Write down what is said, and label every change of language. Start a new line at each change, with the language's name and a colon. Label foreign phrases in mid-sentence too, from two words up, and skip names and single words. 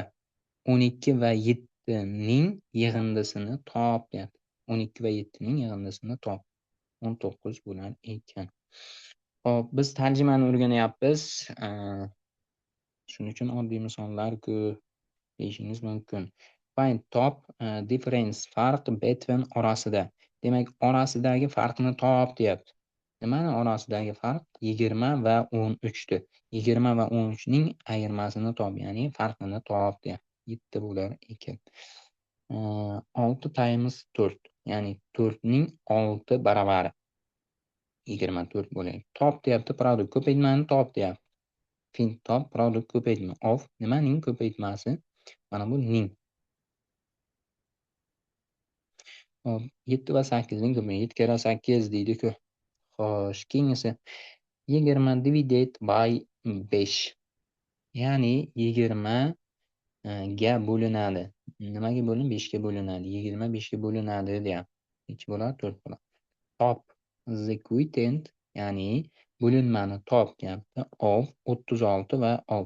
Uzbek: 12 va 7 ning yig'indisini top deyapti. 12 va 7 ning yig'indisini top. 19 bo'lar ekan. Hop, biz tarjimani o'rganyapmiz. Shuning uchun oddiy misollar ko'p deyishingiz mumkin. Find top, difference farq between orasida. Demak, orasidagi farqni top deyapti. Nimani orasidagi farq? 20 va 13 dir. 20 va 13 ning ayirmasini top, ya'ni farqini top deyapti. 7 bo'lar ekan. 6 times 4, ya'ni 4 ning 6 baravari 24 bo'ladi. Top deyapti, product ko'paytmani top deyapti. Find top, product ko'paytma. Of nimaning ko'paytmasi? Mana bu ning. Hop, 7 va 8 ning ko'paytmasi 7 kira 8 deydi-ku. Xo'sh, keyingisi 20
English: divided by
Uzbek: 5. Ya'ni 20 ga bo'linadi. Nimaga bo'linadi? 5 ga bo'linadi. 20 5 ga bo'linadi deyapti. Nech bo'ladi? 4 bo'ladi. Top
English: the quotient,
Uzbek: ya'ni bo'linmani top deyapti. Of 36 va 6.